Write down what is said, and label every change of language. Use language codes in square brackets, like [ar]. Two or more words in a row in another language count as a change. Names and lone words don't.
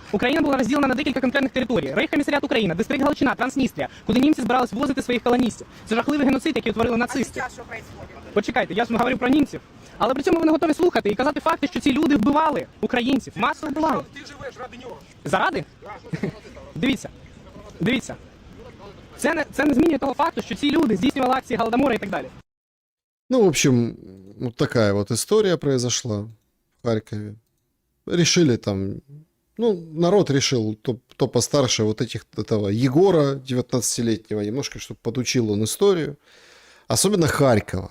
[uk] Україна була розділена на декілька конкретних територій. Рейхкомісаріат Україна, дистрикт Галичина, Трансністрія, куди німці збирались ввозити своїх колоністів. Це жахливий геноцид, який творили нацисти. [ru] Сейчас что происходит? [uk] Почекайте, я ж говорю про німців. Але при цьому ви не готові слухати і казати факти, що ці люди вбивали українців. Масово вбивали. [ru] Ты живешь ради него. [uk] Заради? Дивіться. Дивіться. Це не змінює того факту, що ці люди здійснювали акції Голодомора і так далі. [ru] Ну, в общем, вот такая вот история произошла в Харькове. Решили там, ну, народ решил, кто постарше вот этого Егора, 19-летнего, немножко, чтобы подучил он историю. Особенно Харькова.